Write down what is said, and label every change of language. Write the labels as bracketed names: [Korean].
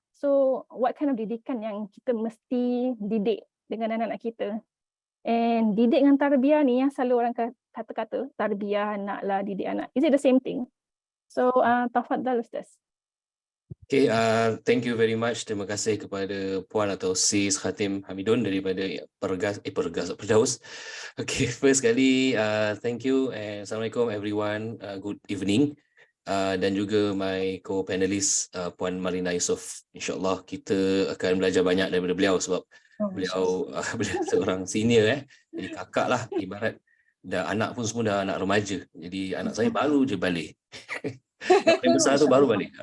[English] So what kind of [Malay] didikan yang kita mesti didik dengan anak-anak kita? And didik dengan tarbiyah ni yang selalu orang kata tarbiyah anak lah, didik anak. [English] Is it the same thing? [Malay] So tafadhal Ustaz. [English] Okay, thank you very much. [Malay] Terima kasih kepada Puan atau Sis Khatim Hamidun daripada Firdaus. [English] Okay, first kali, thank you and Assalamualaikum everyone. Good evening. [Malay] Dan juga [English] my co-panelist Puan Malina Yusof. [Malay] InsyaAllah kita akan belajar banyak daripada beliau sebab beliau seorang senior, jadi kakak lah, ibarat dah anak pun semua dah anak remaja. Jadi anak saya baru je balik. Yang besar tu baru balik.